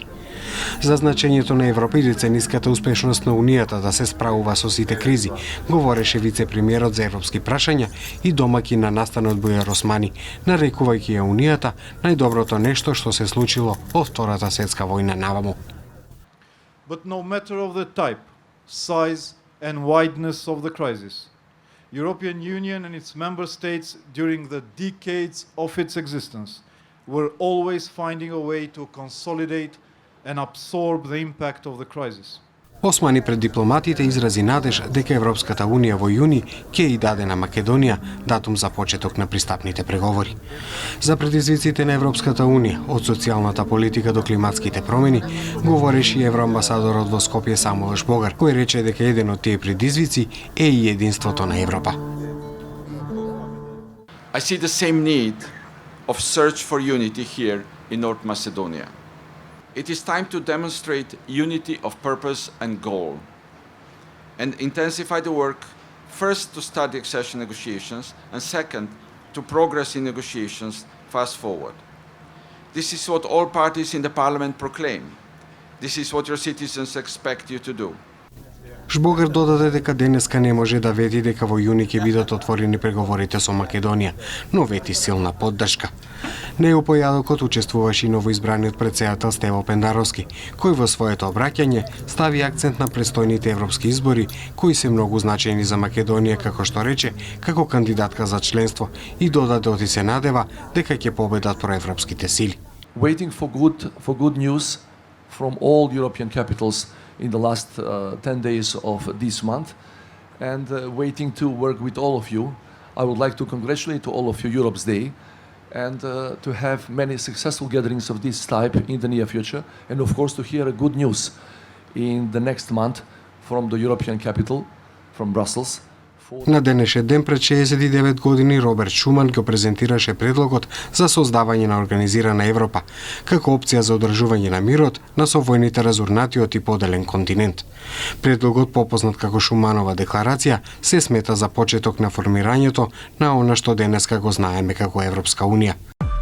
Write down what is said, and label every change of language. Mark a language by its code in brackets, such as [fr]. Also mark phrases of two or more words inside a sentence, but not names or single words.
[mk] За значењето на Европа и децениската успешност на Унијата да се справува со сите кризи, говореше вице-премиерот за европски прашања и домаќин на настанот Бујар Османи, нарекувајќи ја Унијата најдоброто нешто што се случило од Втората светска војна наваму. [en] But no matter of the type, size and wideness of the crisis, European Union and its member states during the decades of its existence were always finding a way to consolidate and absorb the impact of the crisis. [mk] Османи пред дипломатите изрази надеж дека Европската Унија во јуни ќе и даде на Македонија датум за почеток на пристапните преговори. За предизвиците на Европската Унија, од социјалната политика до климатските промени, говореше и евроамбасадорот во Скопје Самуел Шбогар, кој рече дека еден од тие предизвици е и единството на Европа. [en] I see the same need of search for unity here in North Macedonia. It is time to demonstrate unity of purpose and goal and intensify the work, first to start the accession negotiations and second to progress in negotiations fast forward. This is what all parties in the parliament proclaim. This is what your citizens expect you to do. [mk] Шбогар додаде дека денеска не може да вети дека во јуни ќе бидат отворени преговорите со Македонија, но вети силна поддршка. На ЕУ појадокот учествуваше и новоизбраниот претседател Стево Пендаровски, кој во своето обраќање стави акцент на престојните европски избори, кои се многу значајни за Македонија, како што рече, како кандидатка за членство и додаде оти се надева дека ќе победат проевропските сили. [en] Waiting for good news from all European capitals in the last 10 days of this month and waiting to work with all of you. I would like to congratulate to all of you Europe's Day and to have many successful gatherings of this type in the near future and of course to hear good news in the next month from the European capital, from Brussels. [mk] На денешен ден пред 69 години Роберт Шуман го презентираше предлогот за создавање на организирана Европа, како опција за одржување на мирот на совојните разурнатиот и поделен континент. Предлогот, попознат како Шуманова декларација, се смета за почеток на формирањето на она што денеска го знаеме како Европска Унија.